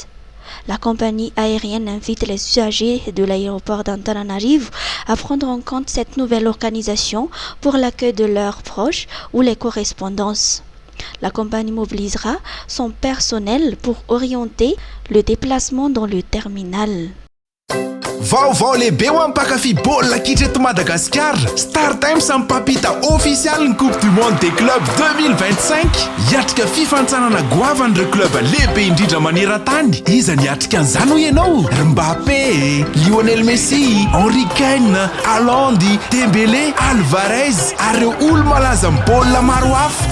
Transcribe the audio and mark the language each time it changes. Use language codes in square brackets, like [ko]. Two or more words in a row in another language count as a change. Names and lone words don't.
[fr] La compagnie aérienne invite les usagers de l'aéroport d'Antananarivo à prendre en compte cette nouvelle organisation pour l'accueil de leurs proches ou les correspondances. La compagnie mobilisera son personnel pour orienter le déplacement dans le terminal. [mg] Vaovao lehibe ho ampakafy baolina kitra eto Madagasikara. Star Times mipampita ofisialy ny Coupe du Monde des Clubs 2025. Hiatrika fifantsarana goavan'ireo club lehibe indrindra maneran-tany. Iza ny hiatrika an'izany ho ianao? Mbappé, Lionel Messi, Henry Kane, Haaland, Dembélé, Alvarez ary ireo olo-malaza amin'ny baolina maro hafa.